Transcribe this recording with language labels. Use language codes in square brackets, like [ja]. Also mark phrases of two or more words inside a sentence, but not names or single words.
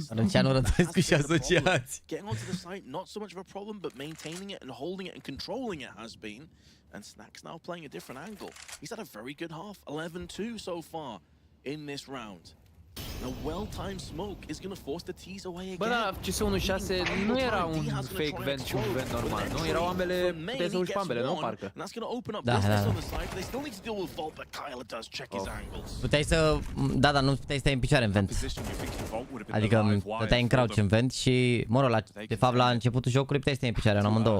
[en] Getting onto the site, not so much of a problem, but maintaining it and holding it and controlling it has been. And Snacks now playing a different angle. He's had a very good half, 11-2 so far in this round. A well-timed smoke is going to force the tease away again. [ro] Bă, da, CS16 nu era un fake vent și un vent normal, nu? Erau ambele, puteai să uși pe ambele, nu? Parcă. Da. Puteai să... Da, nu puteai să stai în picioare în vent. Adică stăteai în crouch în vent și, mă rog, de fapt la începutul jocului puteai să stai în picioare, în amândouă.